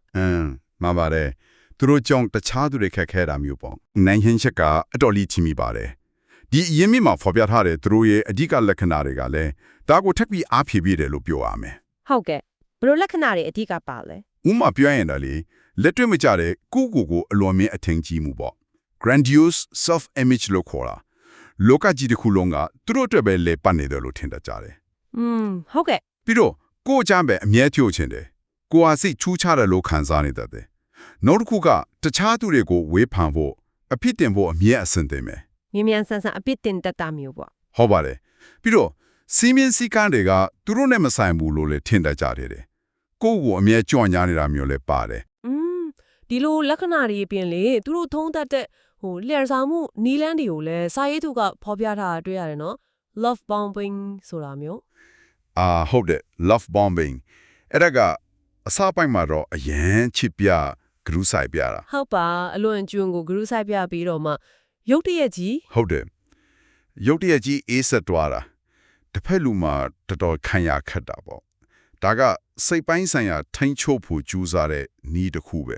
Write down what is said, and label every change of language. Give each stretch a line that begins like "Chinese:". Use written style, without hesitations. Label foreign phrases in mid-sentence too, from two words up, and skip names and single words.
Burmese: မှန်ပါတယ်သူတို့ကြောင့်တခြားသူတွေခက်ခဲတာမျိုးပေါ့နိုင်ဟင်းချက်ကအတော်လေးချီမိပါတယ်ဒီအရင်မြစ်မှာဖော်ပြထားတဲ့သူတို့ရဲ့အဓိကလက္ခဏာတွေကလည်းဒါကိုထပ်ပြီးအားဖြည့်ပြတယ်လို့ပြောရမယ် ဟုတ်ကဲ့ဘယ်လိုလက္ခဏာတွေအဓိကပါလဲ ဥမာပြောရင်လည်းလက်တွေ့မကျတဲ့ကိုအလွန်မြင့်အထင်ကြီးမှုပေါ့
English: grandiose self image
Burmese: လို့ခေါ်တာလောကကြီးတစ်ခုလုံးကသူတို့အတွက်ပဲလေပတ်နေတယ်လို့ထင်တတ်ကြတယ် ဟုတ်ကဲ့ ပြီးတော့ကိုအချမ်းပဲအမြဲဖြို့ချင်တယ်ကိုဟာစိတ်ချူးချတယ်လို့ခံစားနေတတ်တယ်နောက်တစ်ခုကတခြားသူတွေကိုဝေဖန်ဖို့အဖြစ်တင်ဖို့အမြဲအဆင်သင့်ပဲ မြန်ဆန်အပြစ်တင်တတ်တာမျိုးပေါ့ ဟုတ်ပါတယ်ပြီးတော့စီမင်းစည်းကမ်းတွေကသူတို့နဲ့မဆိုင်ဘူးလို့လည်းထင်တတ်ကြတယ်ကိုအမြဲကြွညာနေတာမျိုးလည်းပါတယ် ဒီလိုလက္ခဏာတွေပြင်လေသူတို့ထုံးတတ်တဲ့လျှက်စားမှုနီးလန်းတွေကိုလည်းစာရေးသူကဖော်ပြထားတာတွေ့ရတယ်နော်
English: love bombing
Burmese: ဆိုတာမျိုး ဟုတ်တယ်
English: love bombing
Burmese: အဲ့ဒါကအစပိုင်းမှာတော့အရန်ချစ်ပြဂရုစိုက်ပြတာ ဟုတ်ပါအလွန်ကျွန်းကိုဂရုစိုက်ပြပြီးတော့မှရုတ်တရက်ကြီး ဟုတ်တယ်ရုတ်တရက်ကြီးအေးဆက်သွားတာတစ်ဖက်လူမှာတော်တော်ခံရခက်တာပေါ့ဒါကစိတ်ပိုင်းဆိုင်ရာထိန်းချုပ်ဖို့ကြိုးစားတဲ့နည်းတစ်ခုပဲ